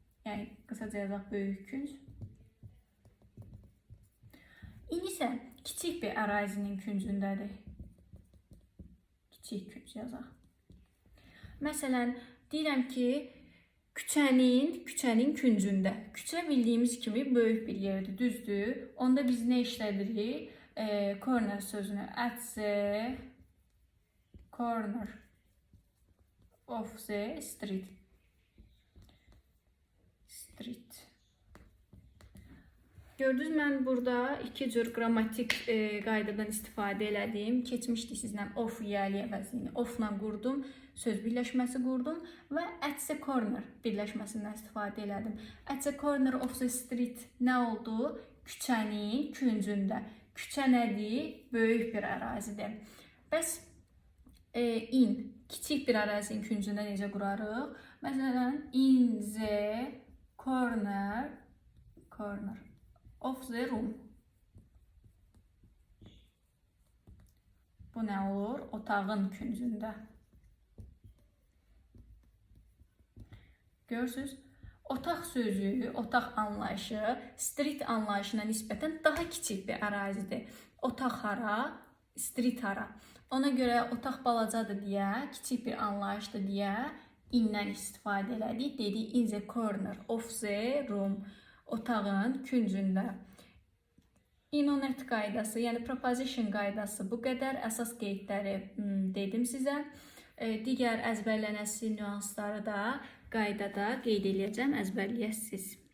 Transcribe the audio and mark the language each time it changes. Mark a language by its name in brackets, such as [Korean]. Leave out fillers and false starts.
[Azerbaijani] Yəni qısaca yazaq böyük künc. İn isə kiçik bir ərazinin küncündədir. Kiçik künc yazaq. Məsələn, deyirəm ki, küçənin küncündə. Küçə bildiyimiz kimi böyük bir yerdir, düzdür. Onda biz nə işlədirik? Corner sözünü. [English] At the corner of the street. Street. [Azerbaijani] Gördünüz, mən burada iki cür qrammatik qaydadan istifadə elədim. Keçmişdik sizlə of yəli əvəzini. Ofla qurdum, söz birləşməsi qurdum və [English] at the corner [Azerbaijani] birləşməsindən istifadə elədim. [English] At the corner of the street [Azerbaijani] nə oldu? Küçənin küncündə. Küçə nədir? Böyük bir ərazidir. Bəs in, kiçik bir ərazinin küncündə necə qurarıq? [English] Məsələn, in the corner of the room. [Azerbaijani] Bu nə olur? Otağın küncündə. Görürsünüz? Otaq sözü, otaq anlayışı street anlayışına nisbətən daha kiçik bir ərazidir. Otaq hara, street hara. Ona görə otaq balacadır deyə, kiçik bir anlayışdır deyə indən istifadə elədik. [English] Dedik in the corner of the room. [Azerbaijani] Otağın küncündə. In-on-at qaydası, yəni preposition qaydası bu qədər. Əsas qeydləri dedim sizə. Digər əzbərlənəsi nüansları da qaydada qeyd edəcəm, əzbərləyəsiniz.